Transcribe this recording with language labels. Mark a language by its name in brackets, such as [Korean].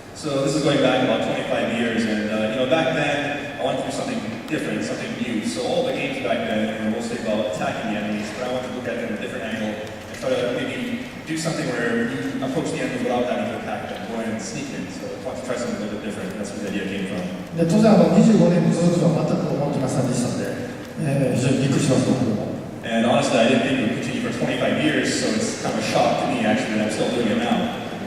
[English] So this is going back about 25 years, and back then I wanted to do something different, something new. So all the games back then were mostly about attacking the enemies, but I wanted to look at them from a different angle and try to maybe do something where you approach the enemy without having to attack them, go in and sneak in. So I wanted to try something a little bit different. That's where the idea came from. [Japanese] で当然25年も続くとは全く思ってませんでしたので、非常にびっくりします僕も。 [English] And honestly, I didn't think it would continue for 25 years, so it's kind of a shock to me actually that I'm still doing it now.